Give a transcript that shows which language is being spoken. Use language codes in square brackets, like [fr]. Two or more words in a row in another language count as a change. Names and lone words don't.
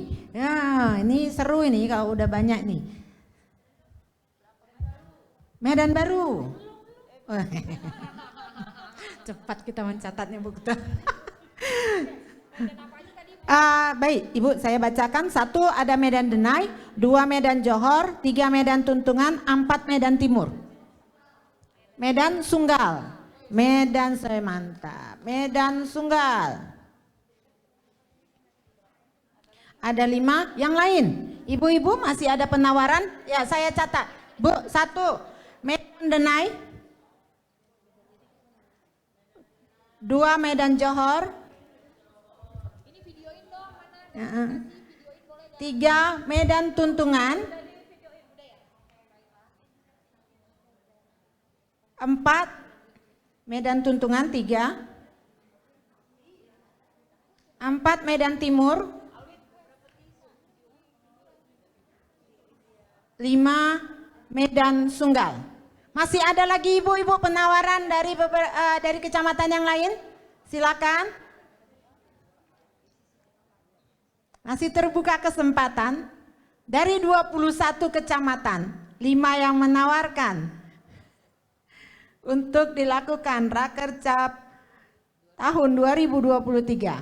[id] Ya, ini seru ini kalau udah banyak nih. Medan Baru. Cepat kita mencatatnya Bu Ketua. Baik, Ibu saya bacakan. 1 ada Medan Denai, 2 Medan Johor, 3 Medan Tuntungan, 4 Medan Timur. Medan Sunggal, Medan saya mantap, Medan Sunggal. Ada 5 yang lain. Ibu-ibu masih ada penawaran? Ya saya catat. Bu, 1 Medan Denai, 2 Medan Johor, 3 Medan Tuntungan, 4 Medan Tuntungan 3, 4 Medan Timur, 5 Medan Sunggal. Masih ada lagi ibu-ibu penawaran dari kecamatan yang lain? Silakan. Masih terbuka kesempatan dari 21 kecamatan, 5 yang menawarkan untuk dilakukan Rakercap tahun 2023.